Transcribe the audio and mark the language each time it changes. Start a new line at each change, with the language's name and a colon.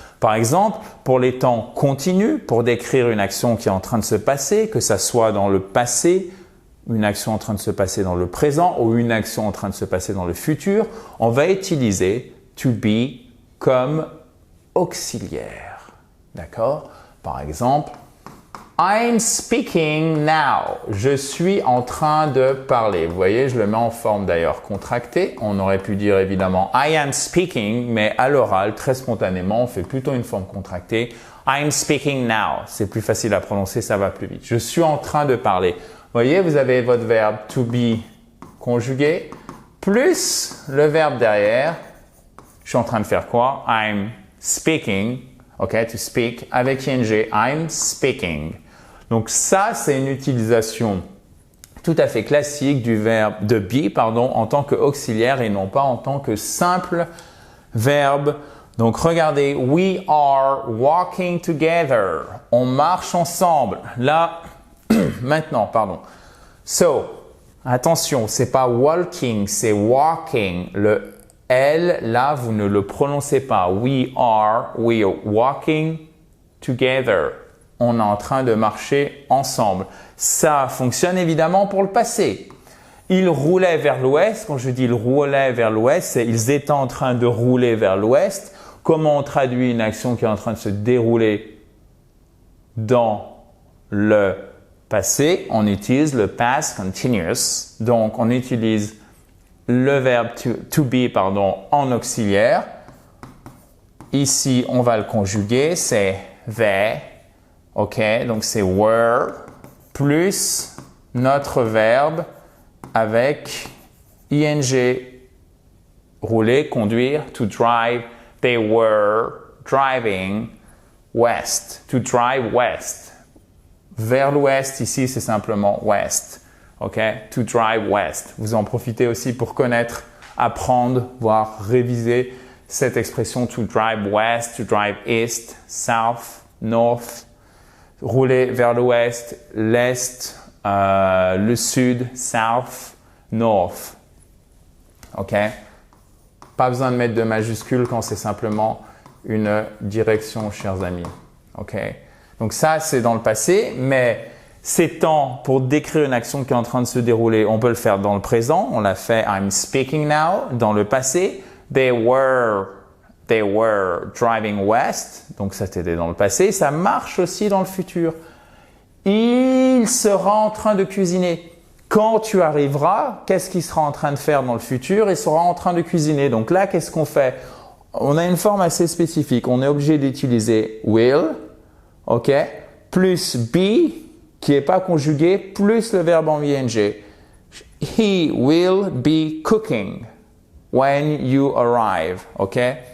French: Par exemple, pour les temps continus, pour décrire une action qui est en train de se passer, que ça soit dans le passé, une action en train de se passer dans le présent ou une action en train de se passer dans le futur, on va utiliser to be comme auxiliaire. D'accord? Par exemple,
English: I'm speaking now.
French: Je suis en train de parler. Vous voyez, je le mets en forme d'ailleurs contractée. On aurait pu dire évidemment
English: I am speaking,
French: mais à l'oral, très spontanément, on fait plutôt une forme contractée.
English: I'm speaking now.
French: C'est plus facile à prononcer, ça va plus vite. Je suis en train de parler. Vous voyez, vous avez votre verbe to be conjugué, plus le verbe derrière. Je suis en train de faire quoi?
English: I'm speaking.
French: OK, to speak avec ing.
English: I'm speaking.
French: Donc ça, c'est une utilisation tout à fait classique du verbe de be, en tant qu'auxiliaire et non pas en tant que simple verbe Donc regardez,
English: we are walking together.
French: On marche ensemble. Là, maintenant, pardon. So, attention, c'est pas walking, c'est walking. Le L, là, vous ne le prononcez pas.
English: We are walking together.
French: On est en train de marcher ensemble. Ça fonctionne évidemment pour le passé. Ils roulaient vers l'ouest. Quand je dis ils roulaient vers l'ouest, c'est ils étaient en train de rouler vers l'ouest. Comment on traduit une action qui est en train de se dérouler dans le passé? On utilise le past continuous. Donc, on utilise le verbe to be en auxiliaire. Ici, on va le conjuguer. C'est they. OK? Donc, c'est were plus notre verbe avec ing. Rouler, conduire, to drive.
English: They were driving west. To drive west.
French: Vers l'ouest, ici, c'est simplement west. OK? To drive west. Vous en profitez aussi pour connaître, apprendre, voire réviser cette expression
English: to drive west, to drive east, south, north.
French: Rouler vers l'ouest, l'est, le sud, south, north. OK? Pas besoin de mettre de majuscule quand c'est simplement une direction, chers amis. OK? Donc ça, c'est dans le passé, mais ces temps pour décrire une action qui est en train de se dérouler, on peut le faire dans le présent. On l'a fait
English: I'm speaking now.
French: Dans le passé,
English: they were driving west.
French: Donc ça, c'était dans le passé. Ça marche aussi dans le futur. Il sera en train de cuisiner. Quand tu arriveras, qu'est-ce qu'il sera en train de faire dans le futur? Il sera en train de cuisiner. Donc là, qu'est-ce qu'on fait? On a une forme assez spécifique. On est obligé d'utiliser will, OK, plus be, qui n'est pas conjugué, plus le verbe en ing.
English: He will be cooking when you arrive, OK?